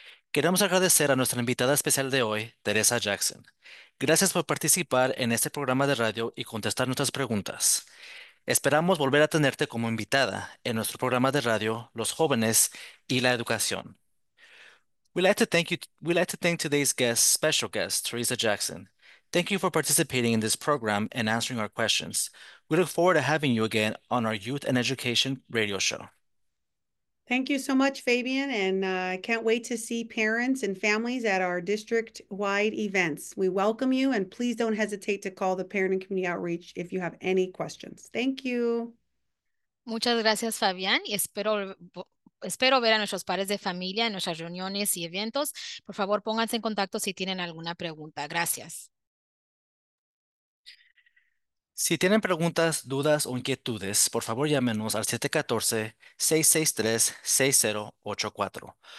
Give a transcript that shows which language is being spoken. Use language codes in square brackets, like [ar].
[es] Queremos agradecer a nuestra invitada especial de hoy, Teresa Jackson. Gracias por participar en este programa de radio y contestar nuestras preguntas. Esperamos volver a tenerte como invitada en nuestro programa de radio, Los Jóvenes y la Educación. [en] We'd like to thank today's guest, special guest, Teresa Jackson. Thank you for participating in this program and answering our questions. We look forward to having you again on our Youth and Education Radio Show. Thank you so much, Fabian, and I can't wait to see parents and families at our district-wide events. We welcome you, and please don't hesitate to call the Parent and Community Outreach if you have any questions. Thank you. [es] Muchas gracias, Fabián, y espero ver a nuestros padres de familia en nuestras reuniones y eventos. Por favor, pónganse en contacto si tienen alguna pregunta. Gracias. Si tienen preguntas, dudas o inquietudes, por favor llámenos al 714-663-6084.